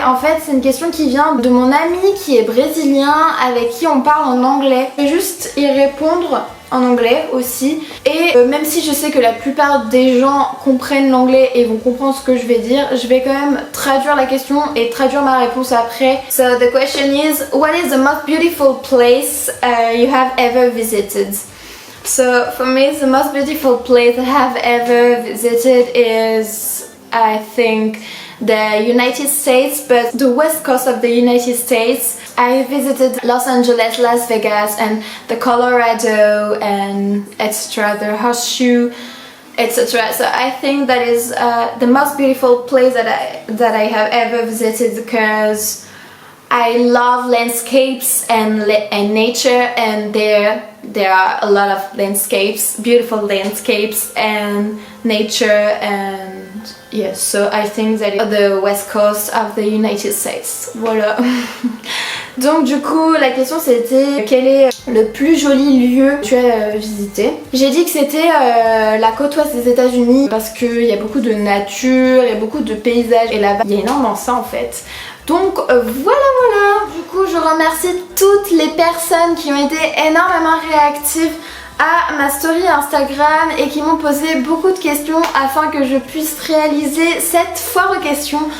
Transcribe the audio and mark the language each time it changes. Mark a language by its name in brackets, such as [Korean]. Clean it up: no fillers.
[French] En fait c'est une question qui vient de mon ami qui est brésilien, avec qui on parle en anglais. Je vais juste y répondre en anglais aussi, et même si je sais que la plupart des gens comprennent l'anglais et vont comprendre ce que je vais dire, je vais quand même traduire la question et traduire ma réponse après. [English] So the question is, what is the most beautiful place you have ever visited? So for me the most beautiful place I have ever visited is, I think, the United States, but the west coast of the United States. I visited Los Angeles, Las Vegas, and the Colorado, and etc., the horseshoe, etc. So I think that is the most beautiful place that I have ever visited, because I love landscapes and nature, and there are a lot of landscapes, beautiful landscapes and nature, and yes, so I think that it's the west coast of the United States. [French] Voilà. Donc du coup la question c'était quel est le plus joli lieu que tu as visité. J'ai dit que c'était la côte ouest des États-Unis parce qu'il y a beaucoup de nature, il y a beaucoup de paysages, et là-bas il y a énormément ça en fait. Donc voilà. Du coup je remercie toutes les personnes qui ont été énormément réactives à ma story Instagram et qui m'ont posé beaucoup de questions afin que je puisse réaliser cette foire aux questions.